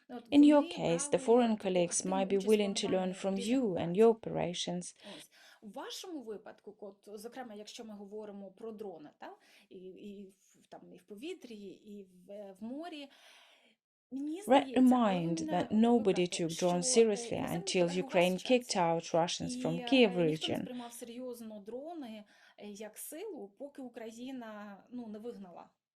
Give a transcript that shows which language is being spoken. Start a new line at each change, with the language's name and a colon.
English: In your case, the foreign colleagues might be willing to learn from you and your operations.
Ukrainian: У вашому випадку, от, зокрема, якщо ми говоримо про дрони, і в повітрі, і в морі,
English: Bear in mind that nobody took drones seriously until Ukraine kicked out Russians from Kiev region.
Ukrainian: Ніхто не сприймав серйозно дрони як силу, поки Україна, не вигнала